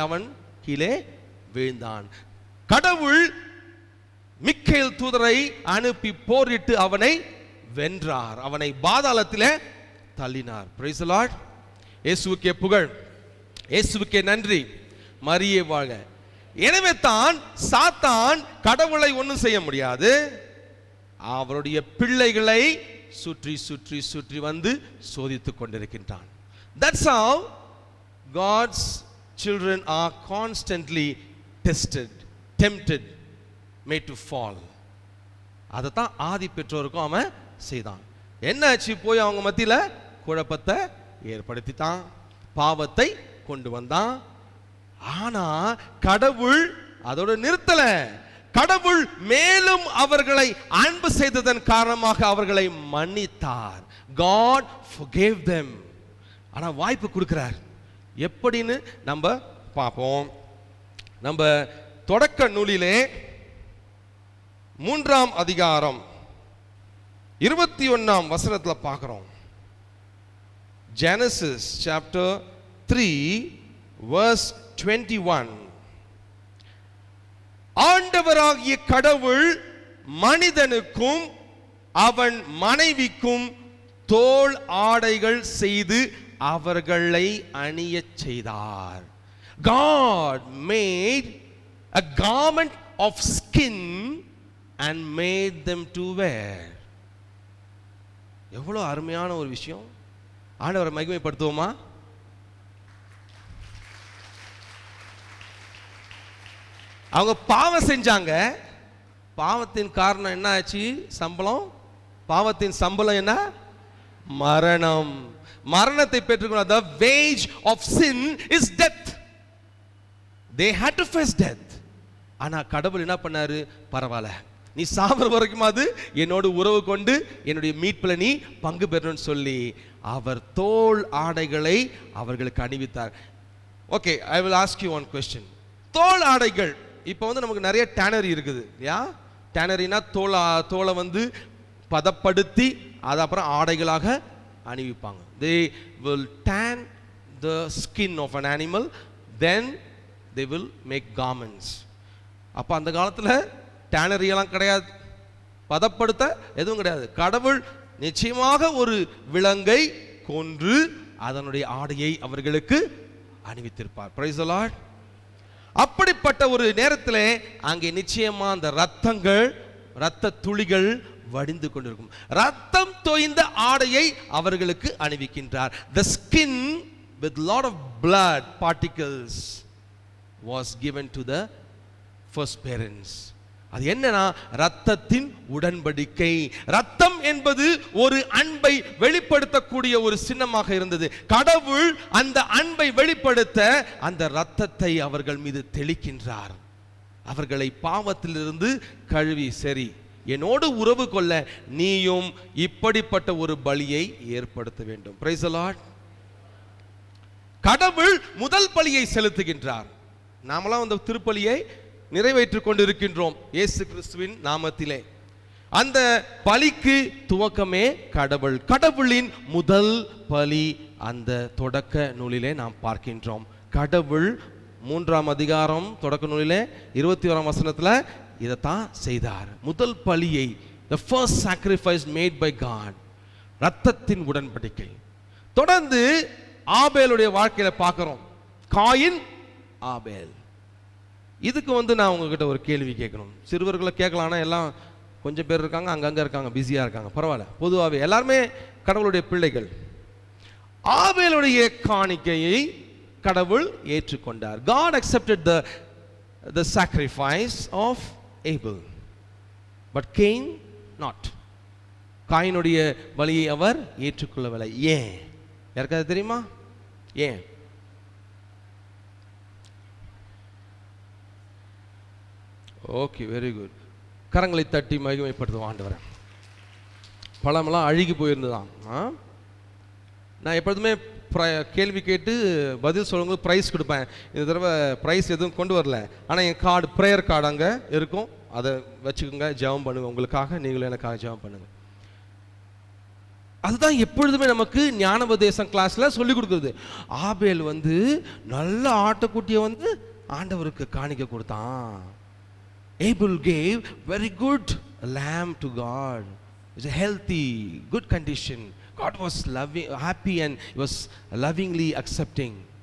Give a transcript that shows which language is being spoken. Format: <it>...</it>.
<ta>அவன் கீழே வீழ்ந்தான். கடவுள் மிக்கேல் தூதரை அனுப்பி போரிட்டு அவனை வென்றார், அவனை பாதாளத்திலே தள்ளினார்.</ta> <en>Praise the Lord.</en> <ta>இயேசுவுக்கே புகழ், இயேசுவுக்கே நன்றி, மரியே வாழ்க. எனவே தான் சாத்தான் கடவுளை ஒன்றும் செய்ய முடியாது, அவருடைய பிள்ளைகளை சுற்றி சுற்றி சுற்றி வந்து சோதித்துக் கொண்டிருக்கின்றான்.</ta> <en>That's how God's children are constantly tested, tempted, made to fall.</en> <ta>அதைத்தான் ஆதி பெற்றோருக்கும் அவன் செய்தான். என்னாச்சு? போய் அவங்க மத்தியில குழப்பத்தை ஏற்படுத்தித்தான், பாவத்தை கொண்டு வந்தான். ஆனா கடவுள் அதோட நிறுத்தல. கடவுள் மேலும் அவர்களை அன்பு செய்ததன் காரணமாக அவர்களை மன்னித்தார்.</ta> <en>God forgave them.</en> <ta>ஆனா வாய்ப்பு கொடுக்கிறார். எப்படின்னு நம்ம பார்ப்போம். நம்ம தொடக்க நூலிலே 3ஆம் அதிகாரம் 21ஆம் வசனத்துல பார்க்கிறோம்.</ta> <en>Genesis chapter 3 verse 21.</en> <ta>ஆண்டவராகிய கடவுள் மனிதனுக்கும் அவன் மனைவிக்கும் தோல் ஆடைகள் செய்து அவர்களை அணியச் செய்தார்.</ta> <en>God made a garment of skin and made them to wear.</en> <ta>எவ்வளவு அருமையான ஒரு விஷயம். ஆண்டவரை மகிமைப்படுத்துவோமா? அவங்க பாவம் செஞ்சாங்க. பாவத்தின் காரணம் என்ன ஆச்சு? சம்பளம். பாவத்தின் சம்பளம் என்ன? மரணம். மரணத்தை பெற்றுக்கொள்ள,</ta> <en>the wage of sin is death. They had to face death.</en> <ta>ஆனா கடவுள் என்ன பண்ணாரு? பரவாயில்ல, நீ சாவர வரைக்குமாவது என்னோடு உறவு கொண்டு என்னுடைய மீட்பில் நீ பங்கு பெறணும்னு சொல்லி அவர் தோல் ஆடைகளை அவர்களுக்கு அணிவித்தார்.</ta> <en>Okay, I will ask you one question.</en> <ta>தோல் ஆடைகள் இப்போ நமக்கு நிறைய டேனரி இருக்குது. டேனரினா தோலை பதப்படுத்தி அதை அப்புறம் ஆடைகளாக அணிவிப்பாங்க.</ta> <en>they will tan the skin of an animal, then they will make garments.</en> <ta>அப்போ அந்த காலத்தில் டேனரி எல்லாம் கிடையாது, பதப்படுத்த எதுவும் கிடையாது. கடவுள் நிச்சயமாக ஒரு விலங்கை கொன்று அதனுடைய ஆடையை அவர்களுக்கு அணிவித்திருப்பார்.</ta> <en>Praise the Lord.</en> <ta>அப்படிப்பட்ட ஒரு நேரத்தில் அங்கே நிச்சயமா அந்த இரத்த துளிகள் வடிந்து கொண்டிருக்கும். ரத்தம் தோய்ந்த ஆடையை அவர்களுக்கு அணிவிக்கின்றார்.</ta> <en>The skin with lot of blood particles was given to the first parents.</en> <ta>அது என்னன்னா ரத்தத்தின் உடன்படிக்கை. ரத்தம் என்பது ஒரு அன்பை வெளிப்படுத்தக்கூடிய ஒரு சின்னமாக இருந்தது. கடவுள் அந்த அன்பை வெளிப்படுத்த அந்த ரத்தத்தை அவர்கள் மீது தெளிக்கின்றார். அவர்களை பாவத்திலிருந்து கழுவி, சரி என்னோடு உறவு கொள்ள நீயும் இப்படிப்பட்ட ஒரு பலியை ஏற்படுத்த வேண்டும்.</ta> <en>Praise the lord.</en> <ta>கடவுள் முதல் பலியை செலுத்துகின்றார். நாமெல்லாம் அந்த திருப்பலியை நிறைவேற்றிக் கொண்டிருக்கின்றோம் இயேசு கிறிஸ்துவின் நாமத்திலே. அந்த பலிக்கு துவக்கமே கடவுள். கடவுளின் முதல் பலி அந்த தொடக்க நூலிலே நாம் பார்க்கின்றோம். கடவுள் 3ஆம் அதிகாரம் தொடக்க நூலிலே 21ஆம் வசனத்தில் இதைத்தான் செய்தார். முதல் பலியை,</ta> <en>the first sacrifice made by God,</en> <ta>ரத்தத்தின் உடன்படிக்கை. தொடர்ந்து ஆபேலுடைய வாழ்க்கையில பார்க்கிறோம். காயின், ஆபேல். இதுக்கு நான் உங்ககிட்ட ஒரு கேள்வி கேட்கணும். சிறுவர்களை கேட்கலாம்னா எல்லாம் கொஞ்சம் பேர் இருக்காங்க, அங்கங்க இருக்காங்க, பிஸியா இருக்காங்க, பரவாயில்ல. பொதுவாகவே எல்லாருமே கடவுளுடைய பிள்ளைகள். ஆபேலுடைய காணிக்கையை கடவுள் ஏற்றுக்கொண்டார்.</ta> <en>God accepted the sacrifice of Abel, but Cain not.</en> <ta>காயினுடைய பலியை அவர் ஏற்றுக்கொள்ளவில்லை. ஏன்? யாருக்காவது தெரியுமா ஏன்?</ta> <en>Okay, very good.</en> <ta>கரங்களை தட்டி மகிமைப்படுத்துவோம் ஆண்டவரை. பழமெல்லாம் அழுகி போயிருந்துதான். நான் எப்பொழுதுமே கேள்வி கேட்டு பதில் சொல்லும்போது ப்ரைஸ் கொடுப்பேன். இந்த தடவை ப்ரைஸ் எதுவும் கொண்டு வரல, ஆனால் என் கார்டு, ப்ரேயர் கார்டு அங்கே இருக்கும், அதை வச்சுக்கோங்க, ஜெபம் பண்ணுங்க. உங்களுக்காக நீங்களும் எனக்காக ஜெபம் பண்ணுங்க. அதுதான் எப்பொழுதுமே நமக்கு ஞானோபதேசம் கிளாஸ்ல சொல்லி கொடுக்குறது. ஆபேல் நல்ல ஆட்டுக்குட்டியை ஆண்டவருக்கு காணிக்க கொடுத்தான்.</ta> <en>Abel gave very good lamb to God. It's a healthy, good condition. God was loving, happy, and he was lovingly accepting.</en>